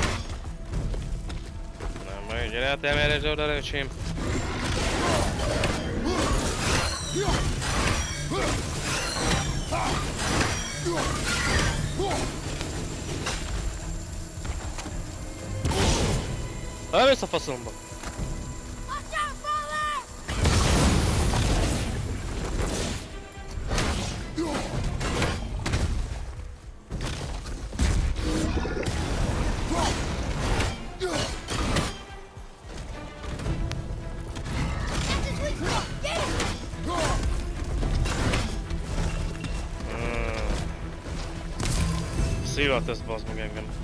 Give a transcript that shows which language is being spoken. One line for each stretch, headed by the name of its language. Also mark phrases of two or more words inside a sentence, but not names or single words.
Hungarian: Nem majd, gyere hát emeljesd oda, öcsém. Elmész a faszomba!
English: Watch out, father! That's his weak spot! Get him!
Hungarian: Szívat ez, bazd meg engem.